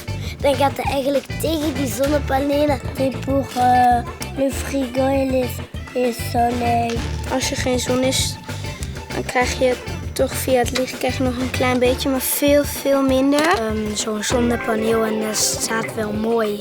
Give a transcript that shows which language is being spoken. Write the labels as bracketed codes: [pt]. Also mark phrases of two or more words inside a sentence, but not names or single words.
[nl] Dan gaat het eigenlijk tegen die zonnepanelen. [fr] C'est pour le frigo et le soleil. [nl] Als er geen zon is, dan krijg je toch via het licht krijg je nog een klein beetje, maar veel minder. Zo'n zonnepaneel en dat staat wel mooi.